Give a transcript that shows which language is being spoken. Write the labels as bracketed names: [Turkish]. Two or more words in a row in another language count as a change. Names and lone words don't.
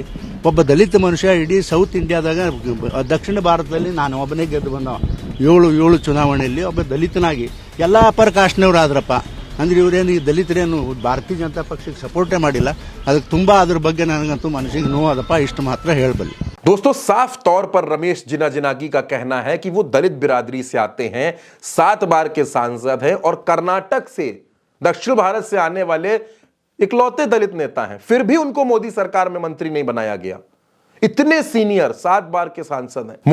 [Kannada] ಒಬ್ಬ ದಲಿತ ಮನುಷ್ಯ ಇಡೀ ಸೌತ್ ಇಂಡಿಯಾದಾಗ, ದಕ್ಷಿಣ ಭಾರತದಲ್ಲಿ ನಾನು ಒಬ್ಬನೇ ಗೆದ್ದು ಬಂದವ. 7 ಚುನಾವಣೆಯಲ್ಲಿ ಒಬ್ಬ ದಲಿತನಾಗಿ ಎಲ್ಲ ಅಪರ ಕಾಸ್ಟ್ನವ್ರು ಆದ್ರಪ್ಪ. ಅಂದ್ರೆ ಇವರೇನು ಈ ದಲಿತರೇನು ಭಾರತೀಯ ಜನತಾ ಪಕ್ಷಕ್ಕೆ ಸಪೋರ್ಟೇ ಮಾಡಿಲ್ಲ. ಅದಕ್ಕೆ ತುಂಬಾ ಅದ್ರ ಬಗ್ಗೆ ನನಗಂತೂ ಮನಸ್ಸಿಗೆ ನೋವಾದಪ್ಪ, ಇಷ್ಟು ಮಾತ್ರ ಹೇಳಬಲ್ಲೆ। [Hindi] दोस्तों, साफ तौर पर रमेश जिनाजिनागी का कहना है कि वो दलित बिरादरी से आते हैं, 7 बार के सांसद हैं और कर्नाटक से, दक्षिण भारत से आने वाले इकलौते दलित नेता हैं। फिर भी उनको मोदी सरकार में मंत्री नहीं बनाया गया। इतने सीनियर 7 बार के सांसद हैं।